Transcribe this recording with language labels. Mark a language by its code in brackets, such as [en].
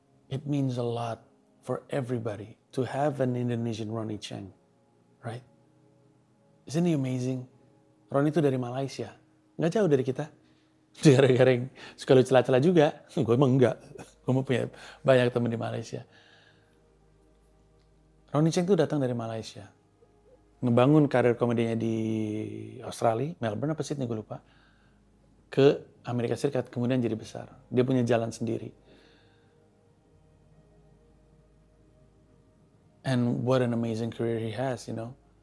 [en] It means a lot for everybody to have an Indonesian Ronnie Cheng, right? Isn't he amazing? [id] Ronnie itu dari Malaysia, nggak jauh dari kita. Gara-gara yang suka lu celah-celah juga, gue emang enggak. Gue mau punya banyak temen di Malaysia. Ronnie Cheng itu datang dari Malaysia, ngebangun karir komedinya di Australia, Melbourne apa Sydney gue lupa, ke Amerika Serikat, kemudian jadi besar. Dia punya jalan sendiri. [en] And what an amazing career he has, you know.